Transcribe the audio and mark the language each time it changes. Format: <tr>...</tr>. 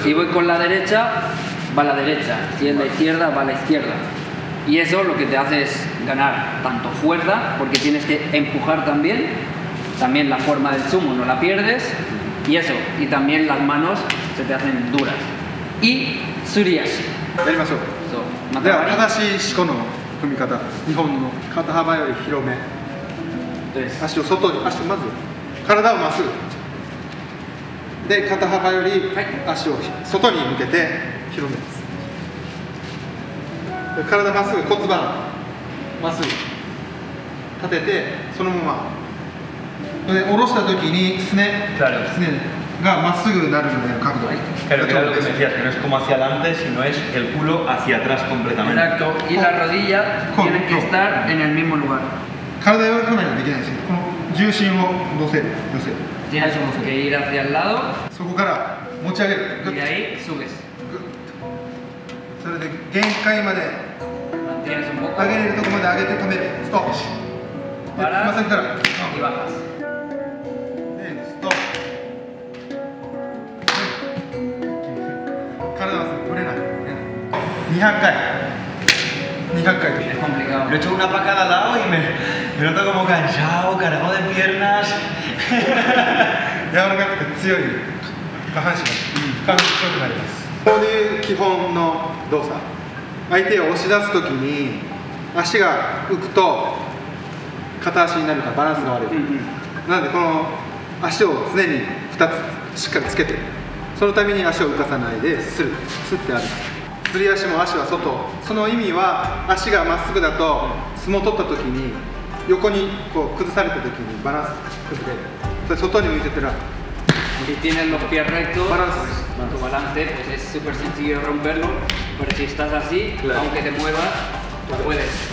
<es>Si voy con la derecha, va a la derecha. Si es la izquierda, va a la izquierda. Y eso lo que te hace es ganar tanto fuerza, porque tienes que empujar también la forma del sumo no la pierdes, y eso, y también las manos se te hacen duras. Y suriashi.</es> <ja>やりましょう。 So, では matabari. 正しい四股の踏み方、日本の肩幅より広め、</ja> <es>Entonces,</es> <ja>足を外に、まず体をまっすぐで、肩幅より足を外に向けて広めます。で体まっすぐ、骨盤まっすぐ立てて、そのままで下ろした時にすね</ja> <es>Claro.</es> <ja>がまっすぐなるような角度。</ja> <es>Claro, que era lo que me decías, que no es como hacia adelante, sino es el culo hacia atrás completamente. exacto, y las rodillas tienen que estar en el mismo lugar.</es> <ja>体柔らかめにはできないですよ。この重心を乗せる。</ja> <es>Tienes que ir hacia el lado</es> <ja>そこから持ち上げる。</ja> <es>y de ahí subes.</es> <ja>それで限界まで</ja> <es>Mantienes un poco,</es> <ja>上げれるところまで上げて止める。ストップ。でつま先から。</ja> <es>y bajas.</es> <ja>でストップ。体はぶれない。200回。200回。</ja> <es>Es complicado. Lo he hecho una para cada lado y Me noto como cansado, cargado de piernas.</es> <ja>柔らかくて強い下半身が強くなります。こういう基本の動作、相手を押し出すときに足が浮くと片足になるからバランスが悪い、なのでこの足を常に2つしっかりつけて、そのために足を浮かさないでスッてある。すり足も足は外、その意味は足がまっすぐだと相撲を取ったときに横にこう崩されたときにバランス崩れる。それ外に向いてたら</ja> <es>Si tienes los pies rectos, Balance. pues, tu balance pues es súper sencillo romperlo, pero si estás así, Claro. aunque te muevas, tú puedes.</es>